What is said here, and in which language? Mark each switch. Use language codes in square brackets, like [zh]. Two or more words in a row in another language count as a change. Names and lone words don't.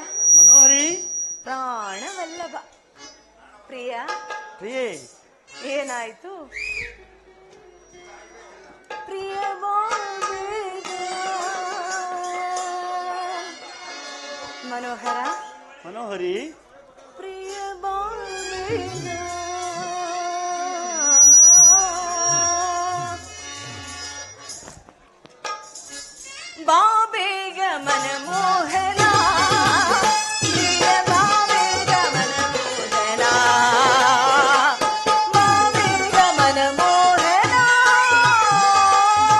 [kn] ಮನೋಹರಿ, ಪ್ರಾಣವಲ್ಲಭ ಪ್ರಿಯ ಪ್ರಿಯೇ, ಏನಾಯ್ತು ಪ್ರಿಯ ಬಾಬೇಗ ಮನೋಹರ ಮನೋಹರಿ, ಪ್ರಿಯ ಬಾಬೇಗ ಬಾಬೇಗ ಮನಮೋಹನ ಪ್ರಿಯ ಬಾಬೇಗ ಮನಮೋಹನ ಬಾಬೇಗ ಮನಮೋಹನ